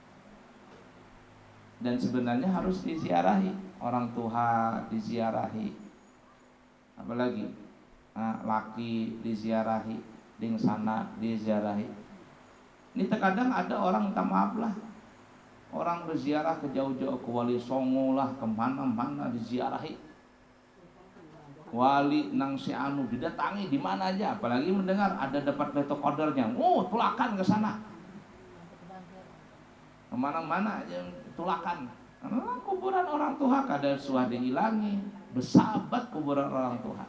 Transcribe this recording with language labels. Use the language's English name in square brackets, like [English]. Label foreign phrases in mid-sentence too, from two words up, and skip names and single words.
[Indonesian] Dan sebenarnya harus diziarahi, orang tua diziarahi, apalagi laki diziarahi, ding sana diziarahi. Ini terkadang ada orang minta maaf lah, orang berziarah ke jauh-jauh, ke Wali Songo lah, kemana-mana diziarahi. [Banjar] Wali nang si anu didatangi di mana aja, apalagi mendengar ada dapat Lailatul Qadarnya, tulakan ke sana. Kemana-mana aja tulakan. Karena kuburan orang tua kada suah diilangi, bersahabat kuburan orang tua.